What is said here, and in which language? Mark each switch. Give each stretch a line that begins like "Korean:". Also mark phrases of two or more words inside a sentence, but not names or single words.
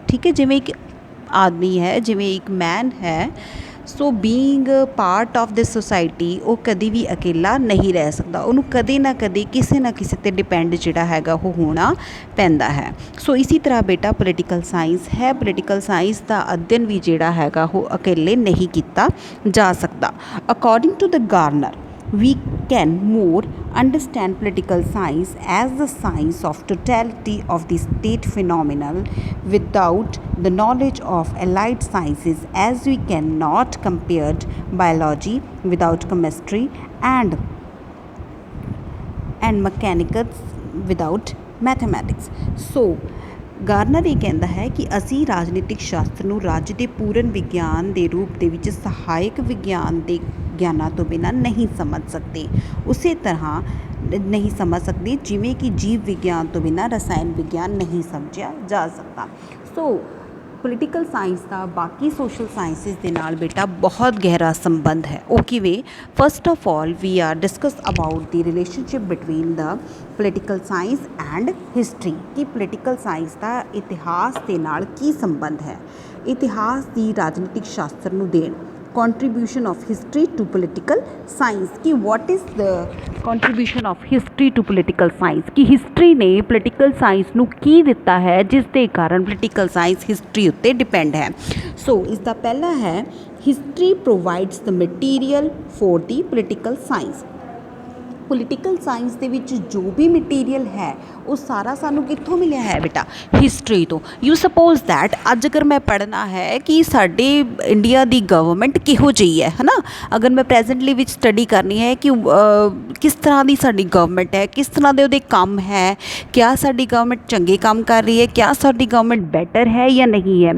Hindi: ठीक है, जिमें एक आदमी है, जिमें एक मैन है, सो
English: being part of this society,
Hindi: वो कभी भी अकेला नहीं रह सकता। उन्होंने
Punjabi: ਕਦੇ ਨਾ ਕਦੇ
Hindi: किसी ना किसी ते डिपेंड
Punjabi: ਜਿਹੜਾ ਹੈਗਾ
Hindi: वो होना पैंदा है। सो इसी तरह बेटा
English: political science
Hindi: है,
English: political science
Hindi: का अध्ययन भी
Punjabi: ਜਿਹੜਾ ਹੈਗਾ
Hindi: वो अकेले नहीं किया जा सकता।
English: according to the Garner, we can more understand political science as the science of totality of the state phenomenon without the knowledge of allied sciences, as we cannot compare biology without chemistry and mechanics without mathematics.
Punjabi: So ਗਾਰਨਰ ਇਹ ਕਹਿੰਦਾ ਹੈ ਕਿ ਅਸੀਂ ਰਾਜਨੀਤਿਕ ਸ਼ਾਸਤਰ ਨੂੰ ਰਾਜ ਦੇ ਪੂਰਨ ਵਿਗਿਆਨ ਦੇ ਰੂਪ ਦੇ ਵਿੱਚ ਸਹਾਇਕ ਵਿਗਿਆਨ ਦੇ ਗਿਆਨਾਂ ਤੋਂ ਬਿਨਾਂ ਨਹੀਂ ਸਮਝ ਸਕਦੇ। ਉਸੇ ਤਰ੍ਹਾਂ ਨਹੀਂ ਸਮਝ ਸਕਦੇ ਜਿਵੇਂ ਕਿ ਜੀਵ ਵਿਗਿਆਨ ਤੋਂ ਬਿਨਾਂ ਰਸਾਇਣ ਵਿਗਿਆਨ ਨਹੀਂ ਸਮਝਿਆ ਜਾ ਸਕਦਾ। ਸੋ
English: political science
Punjabi: ਦਾ ਬਾਕੀ
English: social sciences
Punjabi: ਦੇ ਨਾਲ ਬੇਟਾ ਬਹੁਤ ਗਹਿਰਾ ਸੰਬੰਧ ਹੈ। ਉਹ ਕਿਵੇਂ?
English: first of all we are discuss about the relationship between the political science and history, ਕਿ ਪੋਲੀਟੀਕਲ ਸਾਇੰਸ
Punjabi: ਦਾ ਇਤਿਹਾਸ ਦੇ ਨਾਲ ਕੀ ਸੰਬੰਧ ਹੈ। ਇਤਿਹਾਸ ਦੀ ਰਾਜਨੀਤਿਕ ਸ਼ਾਸਤਰ ਨੂੰ ਦੇਣ,
English: contribution of history to political science, कि what is the contribution of history to political science, कि history ने political science
Punjabi: ਨੂੰ ਕੀ ਦਿੱਤਾ ਹੈ ਜਿਸ ਦੇ ਕਾਰਨ
English: political science history
Punjabi: ਉੱਤੇ ਡਿਪੈਂਡ ਹੈ। ਸੋ ਇਸ ਦਾ ਪਹਿਲਾ ਹੈ
English: history provides the material for the political science। political science
Punjabi: ਦੇ ਵਿੱਚ ਜੋ ਵੀ ਮਟੀਰੀਅਲ ਹੈ ਉਹ ਸਾਰਾ ਸਾਨੂੰ ਕਿੱਥੋਂ ਮਿਲਿਆ ਹੈ ਬੇਟਾ? ਹਿਸਟਰੀ ਤੋਂ।
English: you suppose that
Punjabi: ਅੱਜ ਅਗਰ ਮੈਂ ਪੜ੍ਹਨਾ ਹੈ ਕਿ ਸਾਡੇ ਇੰਡੀਆ ਦੀ ਗਵਰਨਮੈਂਟ ਕਿਹੋ ਜਿਹੀ ਹੈ ਨਾ, ਅਗਰ ਮੈਂ ਪ੍ਰੈਜੈਂਟਲੀ ਵਿੱਚ ਸਟੱਡੀ ਕਰਨੀ ਹੈ ਕਿ ਕਿਸ ਤਰ੍ਹਾਂ ਦੀ ਸਾਡੀ ਗਵਰਨਮੈਂਟ ਹੈ, ਕਿਸ ਤਰ੍ਹਾਂ ਦੇ ਉਹਦੇ ਕੰਮ ਹੈ, ਕਿਆ ਸਾਡੀ ਗਵਰਨਮੈਂਟ ਚੰਗੇ ਕੰਮ ਕਰ ਰਹੀ ਹੈ, ਕਿਆ ਸਾਡੀ ਗਵਰਨਮੈਂਟ ਬੈਟਰ ਹੈ ਜਾਂ ਨਹੀਂ ਹੈ।